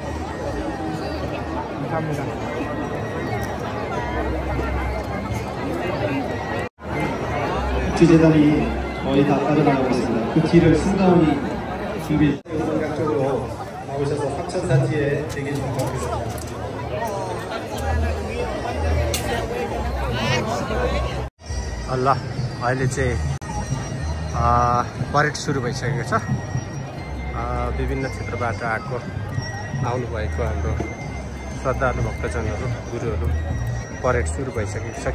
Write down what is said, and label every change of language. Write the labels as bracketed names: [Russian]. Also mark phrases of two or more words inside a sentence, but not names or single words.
[Korean] 감사합니다. 국제재단이 거의 다 빠져나가고 있습니다. 그 뒤를 승가원이 준비해 각적으로 나오셔서 합천사지에 대기 좀 부탁드립니다. [Nepali] ल अहिले चाहिँ परेड सुरु भइसकेको छ। विभिन्न क्षेत्रबाट आउनुभएको हाम्रो श्रद्धालु भक्तजनहरू गुरुहरू परेड सुरु भइसकेको छ।